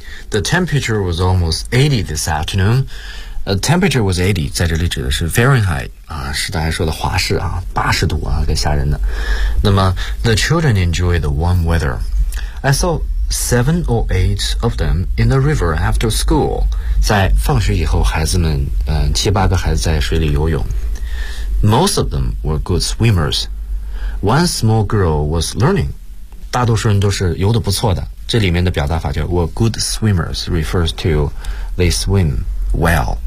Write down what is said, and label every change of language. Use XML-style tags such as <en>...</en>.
<en>The temperature was almost 80 this afternoon. Temperature was 80,</en> <zh>在这里指的是 Fahrenheit, 是大家说的华氏啊，八十度啊，给吓人的。</zh> <en>那么 the children enjoy the warm weather. I saw 7 or 8 of them in the river after school.</en> <zh>在放学以后，孩子们，七八个孩子在水里游泳。</zh> <en>Most of them were good swimmers. One small girl was learning.</en> <zh>大多数人都是游得不错的。这里面的表达法叫</zh> <en>were good swimmers refers to they swim well、</en>